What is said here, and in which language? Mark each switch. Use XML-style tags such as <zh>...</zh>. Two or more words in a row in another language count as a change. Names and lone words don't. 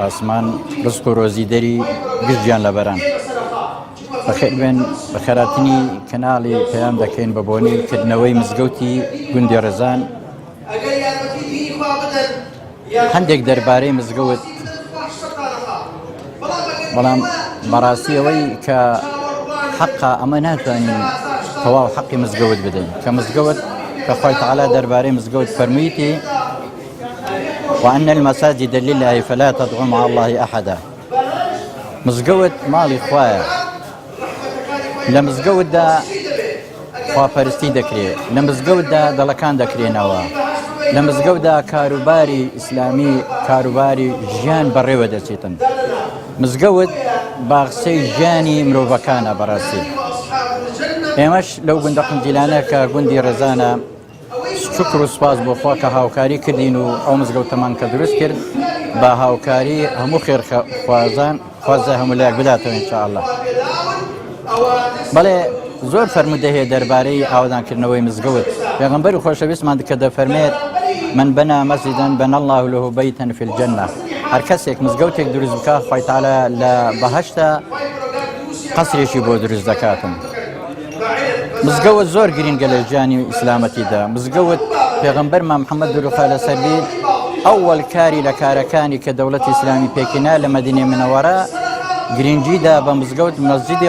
<ckb>ئاسمان ڕزق و ڕۆزیدەری گشتیان لە بەران بەخێر بێن بە خێراتنی کەناڵی پەیام دەکەین بە بۆنی کردنەوەی مزگەوتی گوندی ڕێزان هەندێک دەربارەی مزگەوت بەڵام بەڕاستی ئەوەی کە حەقا ئەمە ناتوانین تەواو حەقی مزگەوت بدەین کە مزگەوت کە خوای تەعالا دەربارەی مزگەوت فەرموویەتی</ckb> <ar>وأن المساجد لله فلا تدعوا مع الله أحدا.</ar> <ckb>مزگەوت ماڵی خوایە لە مزگەوتدا خواپەرستی دەکرێت لە مزگەوتدا دەڵەکان دەکرێنەوە لە مزگەوتدا کاروباری ئیسلامی کاروباری ژیان بەڕێوە دەچێتن مزگەوت باخچەی ژیانی مرۆڤەکانە بەڕاستی ئێمەش لەو گوندە قندیلانە کە گوندی ڕێزانە شکر و سپاس بۆ خوا کە هاوکاری کردین و ئەو مزگەوتەمان کە دروست کرد بە هاوکاری هەموو خێرخوازان خوازە هەموو لایەک بداتەوە ئینشاءالله بەڵێ زۆر فەرموودە هەیە دەربارەی ئاوادانکردنەوەی مزگەوت پێغەمبەری خۆشەویستمان کە دەفەرمێت</ckb> <ar>من بنا مسجدا بنى الله له بيتا في الجنة</ar> <ckb>هەر کەسێک مزگەوتێک دروست بکە خوای تەعالا لە بەهەشتا قەسرێکی بۆ دروست دەکاتن مزگەوت زۆر گرنگە لە ژیانی ئیسلامەتیدا مزگەوت پێغەمبەرمان محەممەد دروخا لەسەر بێت ئەوەڵ کاری لە کارەکانی کە دەوڵەتی ئیسلامی پێکینا لە مەدینەی منەوەرە گرنگیدا بە مزگەوت مەسجیدی</ckb>